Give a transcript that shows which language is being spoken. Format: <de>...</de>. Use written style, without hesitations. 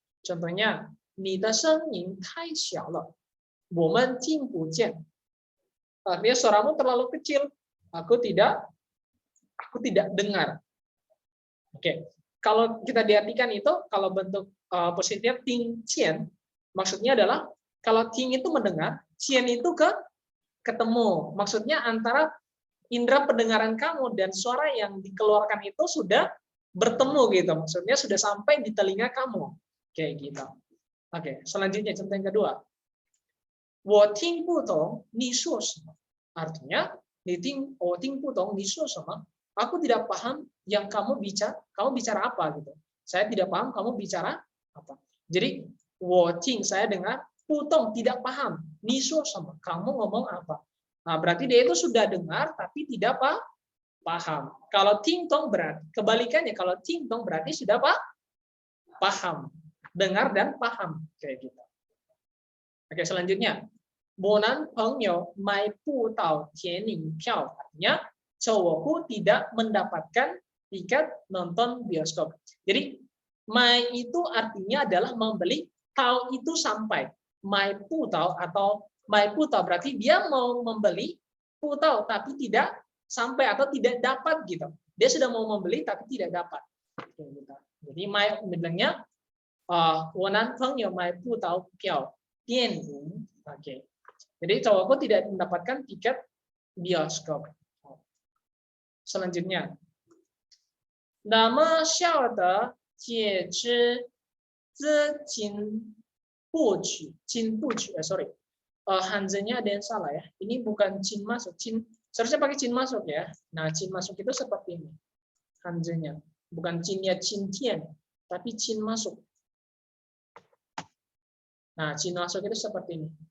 <id>Contohnya,</id> <zh>你的声音太小了，我们听不见.</zh> <id>Artinya suaramu terlalu kecil, aku tidak dengar. Oke, kalau kita diartikan itu, kalau bentuk positifnya ting cian, maksudnya adalah kalau ting itu mendengar, cian itu ketemu. Maksudnya antara indera pendengaran kamu dan suara yang dikeluarkan itu sudah bertemu gitu. Maksudnya sudah sampai di telinga kamu. Kayak gitu. Oke, selanjutnya contoh yang kedua.</id> <zh>我听不懂你说什么.</zh> <id>Artinya,</id> <zh>我听不懂你说什么.</zh> <id>Aku tidak paham yang kamu bicara apa gitu. Saya tidak paham kamu bicara apa. Jadi,</id> <zh>我听</zh> <id>saya dengar,</id> <zh>不懂</zh> <id>tidak paham,</id> <zh>你说什么</zh> <id>kamu ngomong apa. Nah, berarti dia itu sudah dengar tapi tidak paham. Kalau</id> <zh>听懂</zh> <id>berarti kebalikannya, kalau 听懂 berarti sudah paham. Dengar dan paham kayak gitu. Oke, selanjutnya.</id> <zh>我男朋友买不到电影票.</zh> <id>Artinya cowokku tidak mendapatkan tiket nonton bioskop. Jadi, 买 itu artinya adalah membeli, 到 itu sampai.</id> <zh>买不到</zh> <id>atau 买</id> <zh>不到</zh> <id>berarti dia mau membeli, 不到 tapi tidak sampai atau tidak dapat gitu. Dia sudah mau membeli tapi tidak dapat. Jadi,</id> <zh>买</zh> <id>bilangnya</id> <zh>我男朋友买不到票电影.</zh> <id>Oke. Jadi cowokku tidak mendapatkan tiket bioskop. Selanjutnya.</id> <zh>那么小的戒指资金不取</zh> <en>sorry.</en> <id>Hanzanya ada yang salah ya. Ini bukan cin masuk. Seharusnya pakai cin masuk ya. Nah, cin masuk itu seperti ini. Hanzanya. Bukan cinnya cin tian, tapi cin masuk. Nah, cin masuk itu seperti ini.</id>